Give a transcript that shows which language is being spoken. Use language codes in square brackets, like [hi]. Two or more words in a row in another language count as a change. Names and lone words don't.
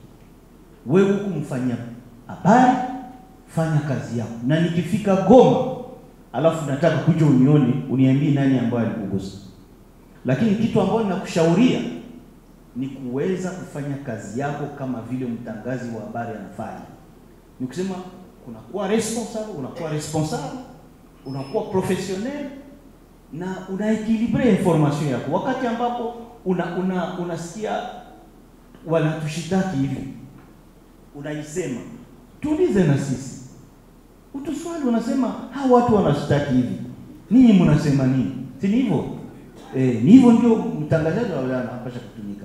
[sw] Wewe kumfanyia habari, fanya kazi yako, na nikifika Goma alafu nataka kuja unione, uniambie nani ambaye alikugusa. Lakini kitu ambacho ninakushauria ni kuweza kufanya kazi yako kama vile mtangazi wa habari anafanya. Ni kusema unakuwa responsible, unakuwa professionnel na unaequilibre information yako. Wakati ambapo unasikia wanatushitaki hivi, unaisema tuulize na sisi. Utuswali unasema hawa watu wanashitaki hivi, ninyi mnasema nini? Si hivyo? Ni hivyo ndio mtangazaji anapaswa kutumika.